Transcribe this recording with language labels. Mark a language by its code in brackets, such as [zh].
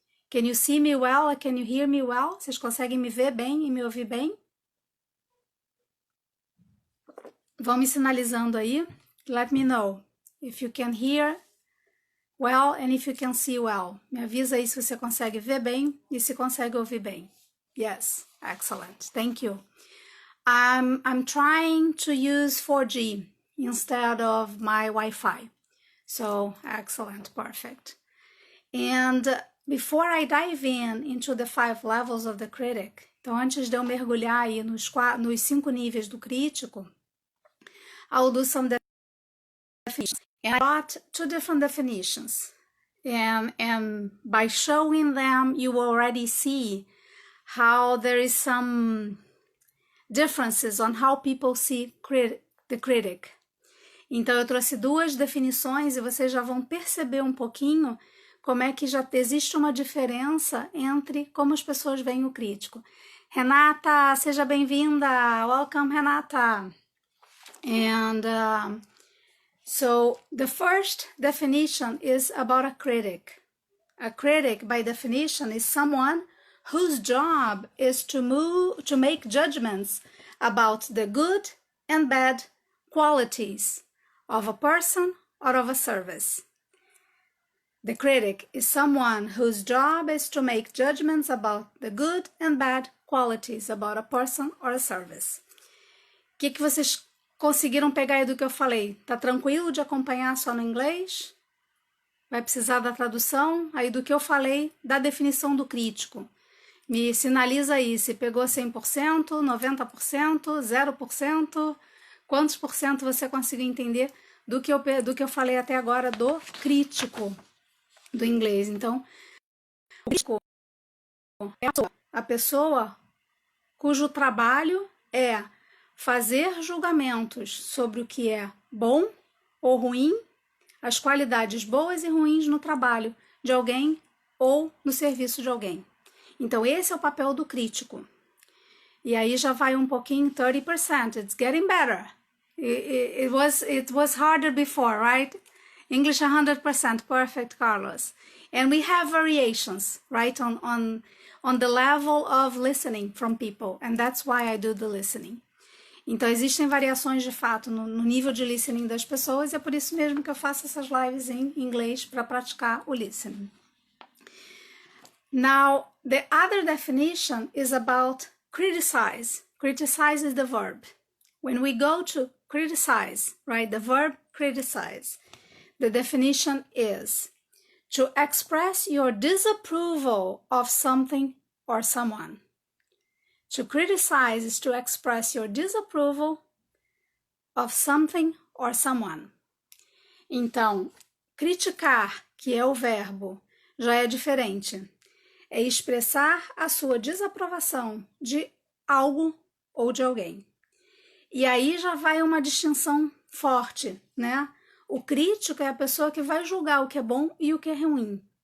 [en] Can you see me well and can you hear me well? [pt] Vocês conseguem me ver bem e me ouvir bem? Vão me sinalizando aí. [en] Let me know if you can hear well and if you can see well. [pt] Me avisa aí se você consegue ver bem e se consegue ouvir bem. [en] Yes, excellent. Thank you. I'm trying to use 4G instead of my Wi-Fi. So, excellent, perfect. And before I dive into the 5 levels of the critic, [pt] então antes de eu mergulhar aí nos 5 níveis do crítico, [en] I'll do some definitions. And I got 2 different definitions. And by showing them, you already see how there is some differences on how people see the critic. [pt] Então eu trouxe 2 definições e vocês já vão perceber um pouquinho como é que já existe uma diferença entre como as pessoas veem o crítico. Renata, seja bem-vinda. [en] Welcome, Renata. And so the first definition is about a critic. A critic, by definition, is someone whose job is to make judgments about the good and bad qualities of a person or of a service. The critic is someone whose job is to make judgments about the good and bad qualities about a person or a service. [pt] O que vocês conseguiram pegar aí do que eu falei? Tá tranquilo de acompanhar só no inglês? Vai precisar da tradução aí do que eu falei da definição do crítico. Me sinaliza aí se pegou 100%, 90%, 0%, quantos por cento você conseguiu entender do que eu falei até agora do crítico do inglês. Então, o crítico é a pessoa cujo trabalho é fazer julgamentos sobre o que é bom ou ruim, as qualidades boas e ruins no trabalho de alguém ou no serviço de alguém. Então, esse é o papel do crítico. E aí já vai um pouquinho, 30%. [en] It's getting better. It was harder before, right? English 100%, perfect, Carlos. And we have variations, right, on the level of listening from people. And that's why I do the listening. [pt] Então, existem variações de fato no nível de listening das pessoas, e é por isso mesmo que eu faço essas lives em inglês para praticar o listening. [en] Now, the other definition is about criticize. Criticize is the verb. When we go to criticize, right, the verb criticize, the definition is To express your disapproval of something or someone. To criticize is to express your disapproval of something or someone. [pt] Então, criticar, que é o verbo, já é diferente. É expressar a sua desaprovação de algo ou de alguém. E aí já vai uma distinção forte, né? O crítico é a pessoa que vai julgar o que é bom e o que é ruim.